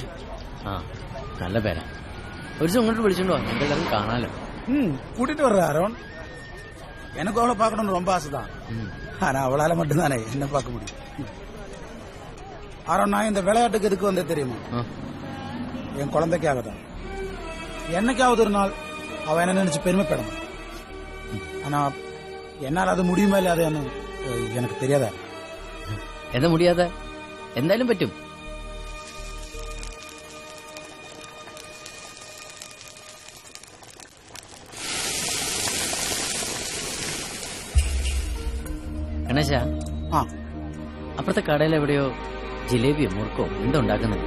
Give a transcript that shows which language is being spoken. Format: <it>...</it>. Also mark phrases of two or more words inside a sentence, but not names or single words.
<ml>ആ, നല്ല പേരാ. ഒരു ദിവസം ഇങ്ങോട്ട് വിളിച്ചോണ്ടോ, എന്തെങ്കിലും കാണാലോ.</ml> <ta>கூட்டிட்டு வர்ற அருண். எனக்கு அவளை பார்க்கணும்னு ரொம்ப ஆசைதான். ஆனா அவளால மட்டும்தானே என்ன பார்க்க முடியும். அருண், நான் இந்த விளையாட்டுக்கு எதுக்கு வந்தே தெரியுமா? என் குழந்தைக்காக தான். என்னைக்காவது ஒரு நாள் அவ என்ன நினைச்சு பெருமைப்படணும். ஆனா என்னால் அது முடியுமா இல்லாதன்னு எனக்கு தெரியாதா.</ta> <ml>എന്താ മുടിയാതെ എന്തായാലും പറ്റും. ഗണേശ, അപ്പുറത്തെ കടയിൽ എവിടെയോ ജിലേബിയോ മുറുക്കോ എന്തോ ഉണ്ടാക്കുന്നുണ്ട്.</ml>